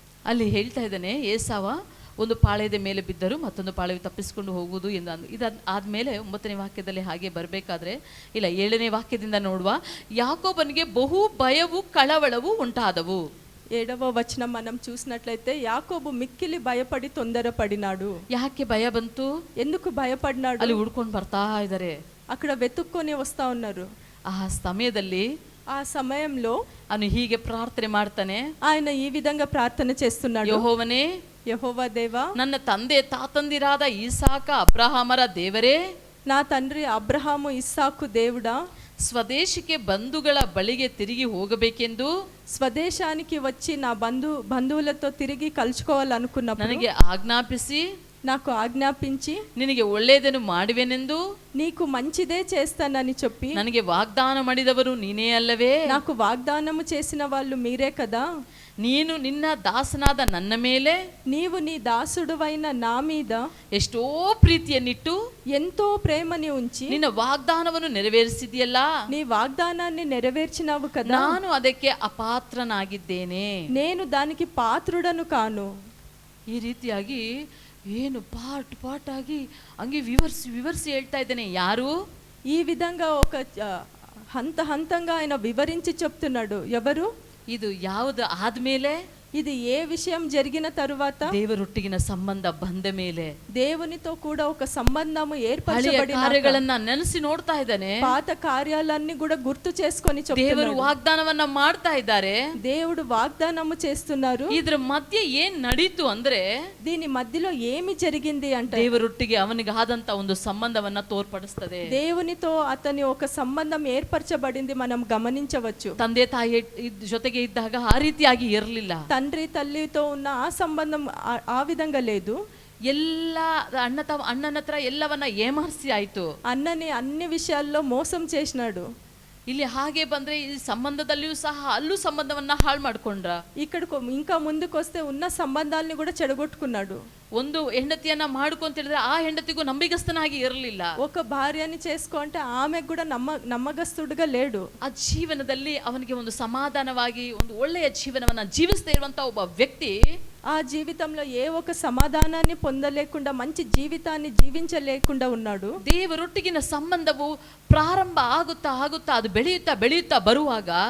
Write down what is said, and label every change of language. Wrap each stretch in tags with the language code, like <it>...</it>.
<kn>ಅಲ್ಲಿ ಹೇಳ್ತಾ ಇದ್ದಾನೆ, ಏಸಾವ ಒಂದು ಪಾಳೆಯದ ಮೇಲೆ ಬಿದ್ದರು, ಮತ್ತೊಂದು ಪಾಳೆಯು ತಪ್ಪಿಸಿಕೊಂಡು ಹೋಗುವುದು ಎಂದು. ಆದ್ಮೇಲೆ 9ನೇ ವಾಕ್ಯದಲ್ಲಿ ಹಾಗೆ ಬರಬೇಕಾದ್ರೆ ಇಲ್ಲ 7ನೇ ವಾಕ್ಯದಿಂದ ನೋಡುವ, ಯಾಕೋಬನಿಗೆ ಬಹು ಭಯವು ಕಳವಳವು ಉಂಟಾದವು.</kn> <te>7వ వచనం మనం చూసినట్లయితే యాకోబు మిక్కిలి భయపడి తొందరపడినాడు.</te> <kn>ಯಾಕೆ ಭಯ ಬಂತು?</kn> <te>ఎందుకు భయపడినాడు?</te> <kn>ಅಲ್ಲಿ ಹುಡ್ಕೊಂಡು ಬರ್ತಾ ಇದ್ದಾರೆ.</kn> <te>అక్కడ వెతుక్కొని వస్తా ఉన్నారు.</te> <kn>ಆ ಸಮಯದಲ್ಲಿ</kn> <te>ఆ సమయంలో</te> <kn>ಅವನು ಹೀಗೆ ಪ್ರಾರ್ಥನೆ ಮಾಡ್ತಾನೆ.</kn> <te>ఆయన ఈ విధంగా ప్రార్థన చేస్తున్నాడు.</te> <kn>ಯೆಹೋವನೇ,</kn> <te>యెహోవా దేవా,</te> <kn>ನನ್ನ ತಂದೆ ತಾತಂದಿರಾದ ಇಸಾಕ ಅಬ್ರಹಾಮರ ದೇವರೇ,</kn> <te>నా తండ్రి అబ్రహాము ఇస్సాకు దేవుడా,</te> <kn>ಸ್ವದೇಶಕ್ಕೆ ಬಂಧುಗಳ ಬಳಿಗೆ ತಿರುಗಿ ಹೋಗಬೇಕೆಂದು</kn> <te>స్వదేశానికి వచ్చి నా బంధువులతో తిరిగి కలుసుకోవాలనుకున్నప్పుడు</te> <kn>ನನಗೆ ಆಜ್ಞಾಪಿಸಿ</kn> <te>నాకు ఆజ్ఞాపించి</te> <kn>ನಿನಗೆ ಒಳ್ಳೆಯದನ್ನು ಮಾಡುವೆನೆಂದು</kn> <te>నీకు మంచిదే చేస్తానని చెప్పి</te> <kn>ನನಗೆ ವಾಗ್ದಾನ ಮಾಡಿದವರು ನೀನೇ ಅಲ್ಲವೇ?</kn> <te>నాకు వాగ్దానము చేసిన వాళ్ళు మీరే కదా.</te> <kn>ನೀನು ನಿನ್ನ ದಾಸನಾದ ನನ್ನ ಮೇಲೆ,</kn> <te>నీవు నీ దాసుడువైన నా మీద</te> <kn>ಎಷ್ಟೋ ಪ್ರೀತಿಯನ್ನಿಟ್ಟು</kn> <te>ఎంతో ప్రేమని ఉంచి</te> <kn>ನಿನ್ನ ವಾಗ್ದಾನವನ್ನು ನೆರವೇರಿಸಿದೆಯಲ್ಲ,</kn> <te>నీ వాగ్దానాన్ని నెరవేర్చినావు కదా.</te> <kn>ನಾನು ಅದಕ್ಕೆ ಅಪಾತ್ರನಾಗಿದ್ದೇನೆ,</kn> <te>నేను దానికి పాత్రుడను కాను.</te> <kn>ಈ ರೀತಿಯಾಗಿ ಏನು ಪಾಟ್ ಆಗಿ ಹಂಗೆ ವಿವರಿಸಿ ಹೇಳ್ತಾ ಇದ್ದೇನೆ. ಯಾರು?</kn> <te>ఈ విధంగా ఒక హంతంగా ఆయన వివరించి చెప్తున్నాడు. ఎవరు?</te> <kn>ಇದು ಯಾವುದು ಆದ್ಮೇಲೆ?</kn> <te>ఇది ఏ విషయం జరిగిన తరువాత?</te> <kn>ದೇವರೊಟ್ಟಿಗಿನ ಸಂಬಂಧ ಬಂದ ಮೇಲೆ,</kn> <te>దేవునితో కూడా ఒక సంబంధము ఏర్పరచబడిన</te> <kn>ಕಾರ್ಯಗಳನ್ನ ನೆನೆಸಿ ನೋಡ್ತಾ ಇದ್ದಾನೆ.</kn> <te>పాత కార్యాలన్నీ కూడా గుర్తు చేసుకొని</te> <kn>ದೇವರು ವಾಗ್ದಾನವನ್ನ ಮಾಡ್ತಾ ಇದ್ದಾರೆ.</kn> <te>దేవుడు వాగ్దానము చేస్తున్నారు.</te> <kn>ಇದ್ರ ಮಧ್ಯೆ ಏನ್ ನಡೀತು ಅಂದ್ರೆ,</kn> <te>దీని మధ్యలో ఏమి జరిగింది అంటే</te> <kn>ದೇವರೊಟ್ಟಿಗೆ ಅವನಿಗೆ ಆದಂತ ಒಂದು ಸಂಬಂಧವನ್ನ ತೋರ್ಪಡಿಸ್ತದೆ.</kn> <te>దేవునితో అతని ఒక సంబంధం ఏర్పరచబడింది మనం గమనించవచ్చు.</te> <kn>ತಂದೆ ತಾಯಿ ಜೊತೆಗೆ ಇದ್ದಾಗ ಆ ರೀತಿಯಾಗಿ ಇರಲಿಲ್ಲ.</kn> <te>తండ్రి తల్లితో ఉన్న ఆ సంబంధం ఆ విధంగా లేదు.</te> <kn>ಎಲ್ಲ ಅಣ್ಣನ ಹತ್ರ ಎಲ್ಲವನ್ನ ಏಮಾರಿಸಿ ಆಯ್ತು.</kn> <te>అన్నని అన్ని విషయాల్లో మోసం చేసినాడు.</te> <kn>ಇಲ್ಲಿ ಹಾಗೆ ಬಂದ್ರೆ ಈ ಸಂಬಂಧದಲ್ಲಿಯೂ ಸಹ ಅಲ್ಲೂ ಸಂಬಂಧವನ್ನ ಹಾಳು ಮಾಡ್ಕೊಂಡ್ರ.</kn> <te>ఇక్కడ ఇంకా ముందుకు వస్తే ఉన్న సంబంధాలని కూడా చెడగొట్టుకున్నాడు.</te> <kn>ಒಂದು ಹೆಂಡತಿಯನ್ನ ಮಾಡ್ಕೊಂತ ಹೇಳಿದ್ರೆ ಆ ಹೆಂಡತಿಗೂ ನಂಬಿಗಸ್ತನಾಗಿ ಇರಲಿಲ್ಲ.</kn> <te>ఒక భార్యని చేసుకుంటే ఆమెకు కూడా నమ్మకస్తుడుగా లేడు.</te> <kn>ಆ ಜೀವನದಲ್ಲಿ ಅವನಿಗೆ ಒಂದು ಸಮಾಧಾನವಾಗಿ ಒಂದು ಒಳ್ಳೆಯ ಜೀವನವನ್ನ ಜೀವಿಸ್ತಾ ಇರುವಂತ ಒಬ್ಬ ವ್ಯಕ್ತಿ</kn> <te>ఆ జీవితంలో ఏ ఒక సమాధానాన్ని పొందలేకుండా మంచి జీవితాన్ని జీవించలేకుండా ఉన్నాడు.</te> <kn>ದೇವರೊಟ್ಟಿಗಿನ ಸಂಬಂಧವು ಪ್ರಾರಂಭ ಆಗುತ್ತಾ ಅದು ಬೆಳೆಯುತ್ತಾ ಬರುವಾಗ</kn>